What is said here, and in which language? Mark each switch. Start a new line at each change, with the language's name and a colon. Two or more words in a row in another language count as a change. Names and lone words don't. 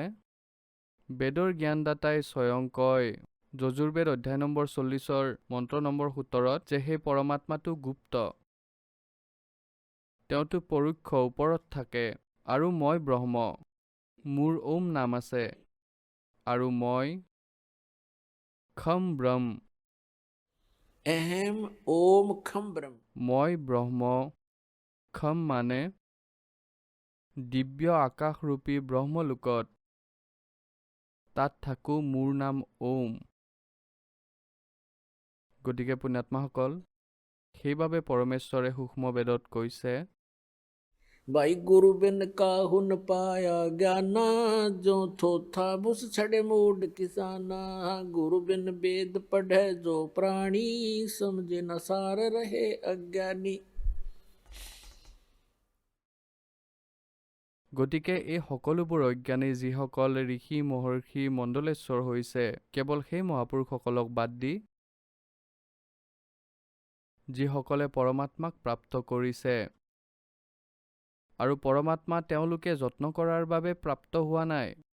Assamese: বেদৰ জ্ঞানদাতাই স্বয়ং কয় যজুৰ্বেদ অধ্যায় নম্বৰ 40 মন্ত্ৰ নম্বৰ 17 যে সেই পৰমাত্মাটো গুপ্ত, তেওঁতো পৰোক্ষ ওপৰত থাকে, আৰু মই ব্ৰহ্ম, মোৰ ওম নাম আছে, আৰু মই খম ব্ৰহ্ম,
Sanskrit: अहम ओम खम ब्रह्म।
Assamese: মই ব্ৰহ্ম। খম মানে দিব্য আকাশৰূপী ব্ৰহ্মলোকত, তাত থাকো, মোৰ নাম ওম। গতিকে পুণ্যাত্মাসকল, সেইবাবে পৰমেশ্বৰে সূক্ষ্ম বেদত কৈছে,
Hindi: भाई गुरु बिन काहु न पाया ज्ञाना, जो थोथा बुस छड़े मूड किसाना। गुरु बिन वेद पढ़े जो प्राणी, समझे न सार रहे अज्ञानी।
Assamese: গতিকে এই সকলোবোৰ অজ্ঞানী যিসকল ঋষি মহৰ্ষি মণ্ডলেশ্বৰ হৈছে, কেৱল সেই মহাপুৰুষসকলক বাদ দি যিসকলে পৰমাত্মাক প্ৰাপ্ত কৰিছে, আৰু পৰমাত্মা তেওঁলোকে যত্ন কৰাৰ বাবে প্ৰাপ্ত হোৱা নাই।